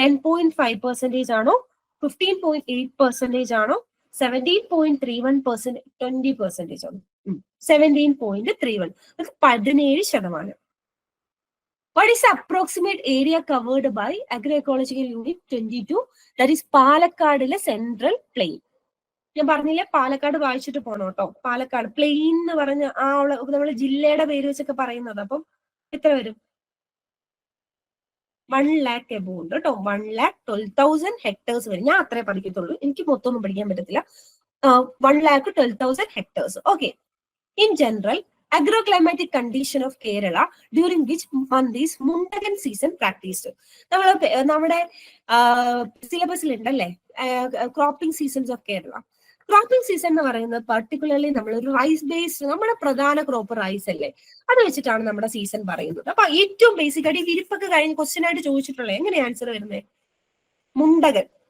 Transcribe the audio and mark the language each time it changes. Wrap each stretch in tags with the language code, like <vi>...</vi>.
<ml>10.5% ആണോ? 15.8% ആണോ? 17.31%? 20% ആണോ? 17.31. 17%.</ml> <en>What is the approximate area covered by agroecological unit 22? That is</en> <ml>പാലക്കാടിലെ central plain. ഞാൻ പറഞ്ഞില്ലേ പാലക്കാട് വായിച്ചിട്ട് പോണോ കേട്ടോ. പാലക്കാട് പ്ലെയിൻ എന്ന് പറഞ്ഞ ആ നമ്മള് ജില്ലയുടെ പേര് വെച്ചൊക്കെ പറയുന്നത്. അപ്പം എത്ര വരും? 1 lakh എബോ ഉണ്ട് കേട്ടോ. 1,12,000 hectares വരും. ഞാൻ അത്രേ പഠിക്കത്തുള്ളൂ, എനിക്ക് മൊത്തം ഒന്നും പഠിക്കാൻ പറ്റത്തില്ല.</ml> <en>1,12,000 hectares. Okay. In general, agroclimatic condition of Kerala during which month is Mundagan season practiced?</en> <ml>നമ്മുടെ സിലബസിൽ ഉണ്ടല്ലേ cropping seasons of Kerala. Cropping season എന്ന് പറയുന്നത് പർട്ടിക്കുലർലി നമ്മളൊരു റൈസ് ബേസ്ഡ്, നമ്മുടെ പ്രധാന ക്രോപ്പ് റൈസ് അല്ലേ, അത് വെച്ചിട്ടാണ് നമ്മുടെ സീസൺ പറയുന്നത്. അപ്പൊ ഏറ്റവും ബേസിക് ആയിട്ട് വിരിപ്പൊക്കെ കഴിഞ്ഞ് ക്വസ്റ്റ്യൻ ആയിട്ട് ചോദിച്ചിട്ടുള്ളത് എങ്ങനെ ആൻസർ വരുന്നത്? മുണ്ടകൻ.</ml>